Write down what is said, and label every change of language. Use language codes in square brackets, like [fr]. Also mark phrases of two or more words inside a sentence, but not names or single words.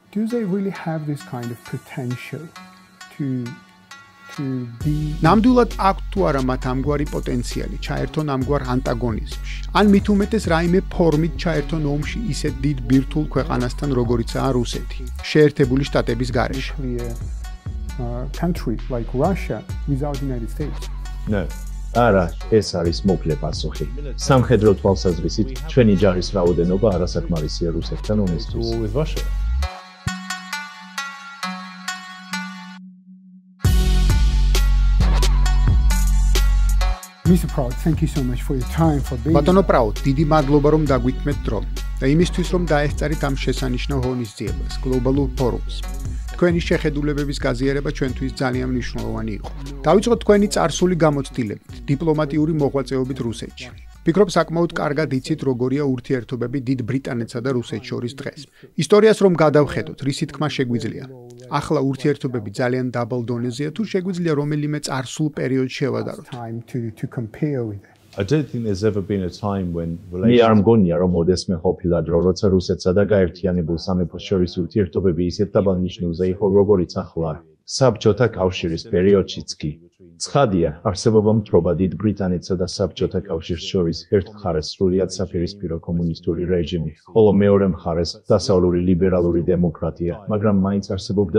[en] do they really have this kind of potential to be [ka] ნამდვილად აქვს თუ არა მათ ამგვარი პოტენციალი ჩაერთონ ამგვარ ანტაგონიზმში ან მით უმეტეს რაიმე ფორმით ჩაერთონ ომში ისეთ დიდ ბირთვულ ქვეყანასთან როგორიცაა რუსეთი შეერთებული შტატების გარეშე [en] country like Russia without the United States [ka] No არა ეს არის მოკლე პასუხი სამხედრო თვალსაზრისით ჩვენი ჯარის რაოდენობა არასაკმარისია რუსეთთან ომისთვის [en] Mr. Proud, thank you so much for your time for being. [ka] ბატონო პრაუდ, დიდი მადლობა რომ დაგვიწმეთ დრო და იმისთვის რომ დაესწარით ამ შესანიშნავ ღონისძიებას, გლობალურ ფორუმს. თქვენი შეხედულებების გაზიარება ჩვენთვის ძალიან მნიშვნელოვანი იყო. დავიწყოთ თქვენი წარსული გამოცდილებით, დიპლომატიური მოღვაწეობით რუსეთში. ვფიქრობ საკმაოდ კარგად იცით როგორია ურთიერთობები დიდ ბრიტანეთსა და რუსეთს შორის დღეს. ისტორიას რომ გადავხედოთ, რისი თქმა შეგვიძლია. ახლა ურთიერთობები ძალიან დაბალ დონეზეა თუ შეგვიძლია რომელიმე წარსულ პერიოდს შევადაროთ. [en] I don't think there's ever been a time when [ka] მე არ მგონია რომ ოდესმე ყოფილა დრო როცა რუსეთსა და გაერთიანებულ სამეფოს შორის ურთიერთობები ისეთ დაბალ ნიშნულზე იყო როგორიც ახლა საბჭოთა კავშირის პერიოდშიც კი ცხადია არსებობა მთრობა დიდ ბრიტანეთსა და საბჭოთა კავშირს შორის ერთ მხარეს სრულიად საფირისპირო კომუნისტური რეჟიმი ხოლო მეორე მხარეს დასავლური ლიბერალური დემოკრატია მაგრამ მაინც არსებობდა